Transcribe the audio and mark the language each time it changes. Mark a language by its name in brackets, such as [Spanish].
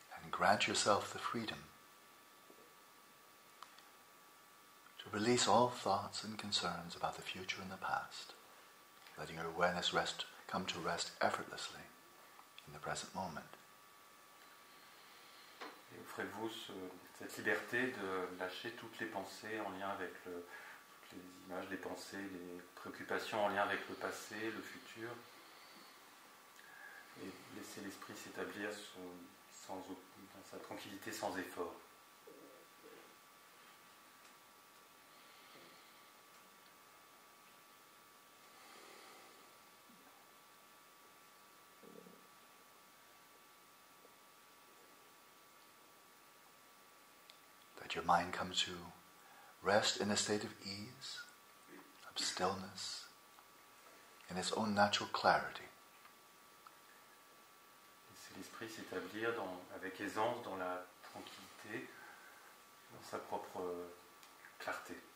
[English] Grant yourself the freedom to release all thoughts and concerns about the future and the past, letting your awareness come to rest effortlessly in the present moment. [French] Et offrez-vous cette liberté de lâcher toutes les pensées en lien avec toutes les images, les pensées, les préoccupations en lien avec le passé, le futur, et laisser l'esprit s'établir dans sa tranquillité sans effort. [English] Let your mind come to rest in a state of ease, stillness, in its own natural clarity. [French] C'est l'esprit s'établir avec aisance dans la tranquillité, dans sa propre clarté.